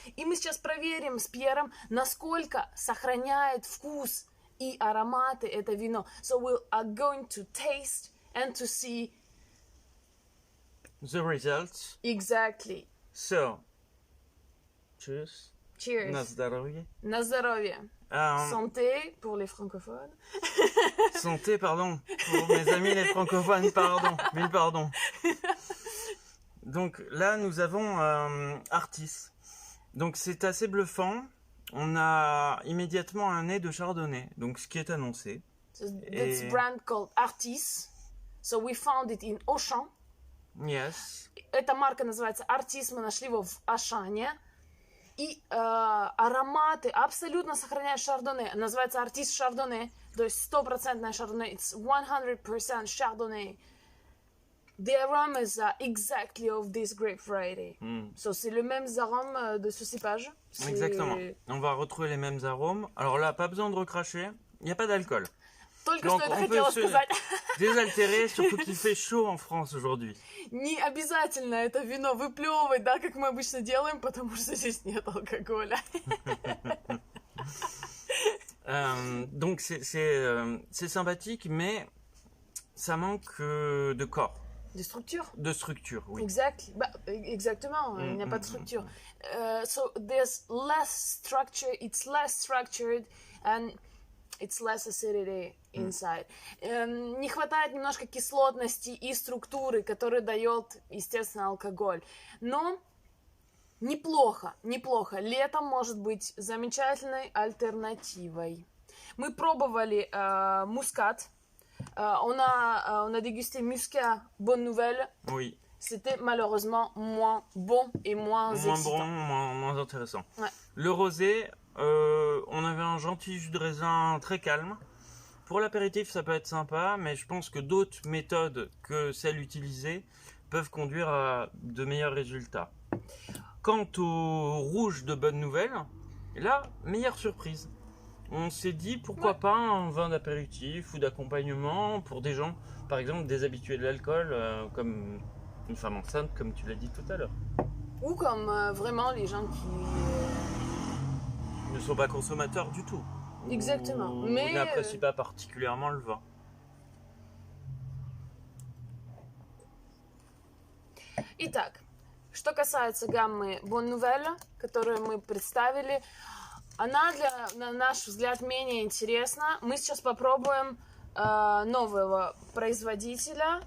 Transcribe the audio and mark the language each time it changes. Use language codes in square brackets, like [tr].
[ru] И мы сейчас проверим с Пьером, насколько сохраняет вкус и ароматы это вино. [en] So we are going to taste and to see The results. exactly. So, cheers. Cheers. [ru] На здоровье. На здоровье. [fr] Santé pour les francophones. Santé, pardon. Pour mes amis les francophones, pardon. Mille pardons. Donc là, nous avons Artis. Donc c'est assez bluffant. On a immédiatement un nez de chardonnay. Donc ce qui est annoncé. [en] So this brand called Artis. So we found it in Auchan. Yes. [ru] Эта марка называется Artis. Мы нашли его в Ашане. И ароматы абсолютно сохраняют шардоне. Называется Artis Chardonnay. То есть 100% шардоне. [en] It's 100% Chardonnay. The aromas are exactly of this grape variety. [fr] So c'est le même arôme de ce cépage. Exactement. On va retrouver les mêmes arômes. Alors là, pas besoin de recracher. Il n'y a pas d'alcool. [ru] Только [fr] Donc [ru] что это [fr] on [ru] хотела [fr] peut [ru] сказать. [fr] se désaltérer, surtout qu'il fait chaud en France aujourd'hui. [ru] Не обязательно это вино выплевывать, да, как мы обычно делаем, потому что здесь нет алкоголя. [fr] Donc c'est sympathique, mais ça manque de corps. De structure. De structure, oui. [en] Exactly. [fr] Bah, exactement, il n'y a pas de structure. [en] So there's less structure, it's less structured, and it's less acidity inside. [ru] Не хватает немножко кислотности и структуры, которую дает, естественно, алкоголь. Но неплохо, неплохо. Летом может быть замечательной альтернативой. Мы пробовали мускат. [fr] On a dégusté Muscat Bonne Nouvelle. Oui. C'était malheureusement moins bon et moins excitant. Moins intéressant. Ouais. Le rosé, on avait un gentil jus de raisin très calme. Pour l'apéritif, ça peut être sympa, mais je pense que d'autres méthodes que celles utilisées peuvent conduire à de meilleurs résultats. Quant au rouge de Bonne Nouvelle, là, meilleure surprise. On s'est dit pourquoi pas un vin d'apéritif ou d'accompagnement pour des gens, par exemple, déshabitués de l'alcool, comme une femme enceinte, comme tu l'as dit tout à l'heure. Ou comme vraiment les gens qui ne sont pas consommateurs du tout. Exactement. Ou mais n'apprécient pas particulièrement le vin. [ru] Итак, что касается гаммы Bonne Nouvelle, которую мы представили, она, на наш взгляд, менее интересна. Мы сейчас попробуем нового производителя.